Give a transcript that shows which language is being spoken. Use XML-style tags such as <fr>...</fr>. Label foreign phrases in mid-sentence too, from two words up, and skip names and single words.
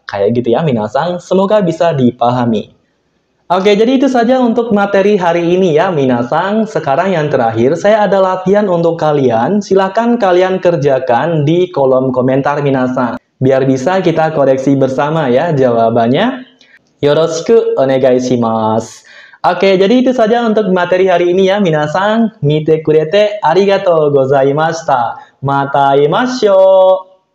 <id>Kayak gitu ya minasang, semoga bisa dipahami. Oke, jadi itu saja untuk materi hari ini ya, minasang. Sekarang yang terakhir, saya ada latihan untuk kalian. Silahkan kalian kerjakan di kolom komentar, minasang. Biar bisa kita koreksi bersama ya jawabannya.</id> <ja>よろしくお願いします.</ja> <id>Oke, jadi itu saja untuk materi hari ini ya, minasang.</id> <ja>見てくれてありがとうございました. また会いましょう.</ja>